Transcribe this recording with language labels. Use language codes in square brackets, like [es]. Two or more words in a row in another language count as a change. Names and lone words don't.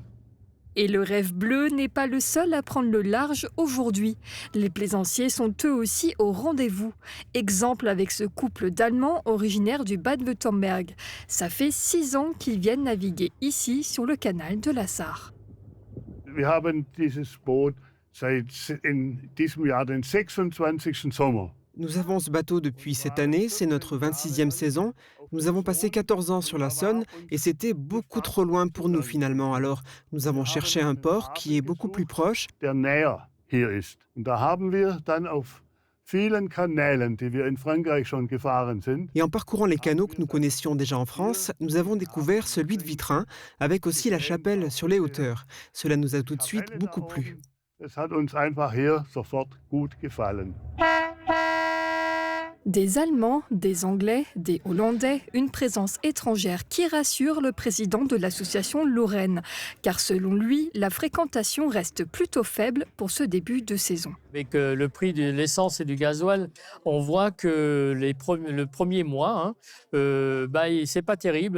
[fr] Et le Rêve Bleu n'est pas le seul à prendre le large aujourd'hui. Les plaisanciers sont eux aussi au rendez-vous. Exemple avec ce couple d'Allemands originaires du Bade-Württemberg. Ça fait 6 ans qu'ils viennent naviguer ici sur le canal de la Sarre. [de] Wir haben dieses Boot seit in diesem Jahr den 26. Sommer. [fr] Nous avons ce bateau depuis cette année, c'est notre 26e saison. Nous avons passé 14 ans sur la Saône et c'était beaucoup trop loin pour nous finalement. Alors nous avons cherché un port qui est beaucoup plus proche. [de] Der näher hier ist. Und da haben wir dann auf vielen Kanälen, die wir in Frankreich schon gefahren sind. [fr] Et en parcourant les canaux que nous connaissions déjà en France, nous avons découvert celui de Vitrain, avec aussi la chapelle sur les hauteurs. Cela nous a tout de suite beaucoup plu. [de] Es hat uns einfach hier sofort gut gefallen. [fr] Des Allemands, des Anglais, des Hollandais, une présence étrangère qui rassure le président de l'association Lorraine. Car selon lui, la fréquentation reste plutôt faible pour ce début de saison. Avec le prix de l'essence et du gasoil, on voit que le premier mois, c'est pas terrible.